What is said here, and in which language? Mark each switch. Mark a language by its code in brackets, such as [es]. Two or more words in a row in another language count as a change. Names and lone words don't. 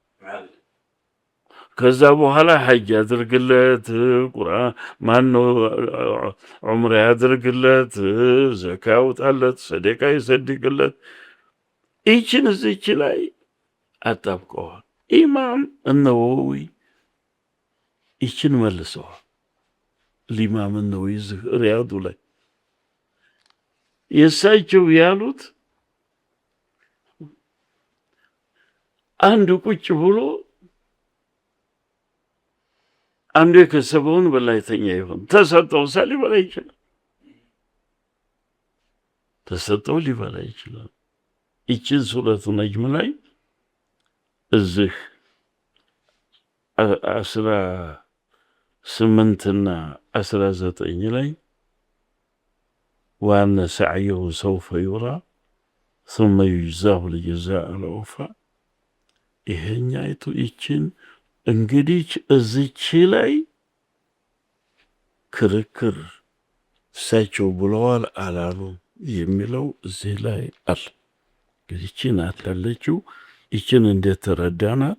[am] ከዛ በኋላ ሐጅ ያድርግለት፣ ቁርአን ማነው ዑምራ ያድርግለት፣ ዘካ ያውጣለት፣ ሰደቃ ይሰድቅለት። ይችን እዚች ላይ አጣብቀዋል። ኢማም እነወዊ ይችን መልሰዋል። الإمام النووي رياض ላይ የሳቸው ያሉት አንዱ ቁጭ ብሎ አንዱ የከሰበውን በላይተኛ ይሆን ተሰጠው ሊበላ ይችላል። ተሰጠው ሊበላ ይችላል። ይችን ሱረቱ ነጅም ላይ እዚህ 18 19 ላይ [ar] وأن سعيه سوف يرى ثم يجزاه الجزاء الأوفى [am] ይሄኛይቱ ይችን እንግዲህ እዚች ላይ ክርክር እሳቸው ብለዋል አላሉ የሚለው እዚህ ላይ አለ። ይችን አታለችው። ይችን እንዴት ተረዳናት?